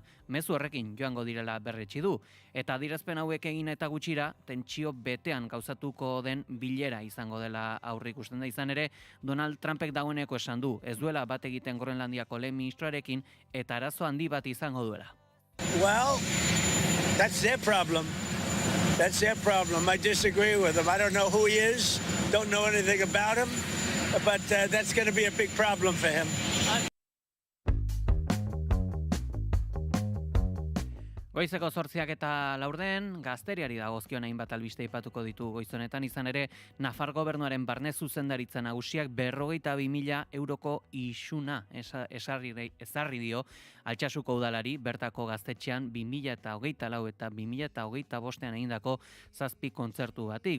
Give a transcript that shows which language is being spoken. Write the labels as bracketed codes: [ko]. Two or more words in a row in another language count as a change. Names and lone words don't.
[eu] Mezu horrekin joango direla berretsi du. Eta adierazpen hauek egin eta gutxira, tentsio betean gauzatuko den bilera izango dela aurreikusten da. Izan ere, Donald Trumpek dagoeneko esan du, ez duela bat egiten Groenlandiako lehen ministroarekin eta arazo handi bat izango duela. [en] Well, that's their problem. That's their problem. I disagree with him. I don't know who he is, don't know anything about him, but that's going to be a big problem for him. [eu] Goizeko 8:04 gazteriari dagozkion hainbat albiste aipatuko ditu goizonetan. Izan ere, Nafar gobernuaren barne zuzendaritza nagusiak 52.000 euroko isuna ezarri dio Altsasuko udalari bertako gaztetxean 2024 eta 2025 egindako 7 kontzertu bati.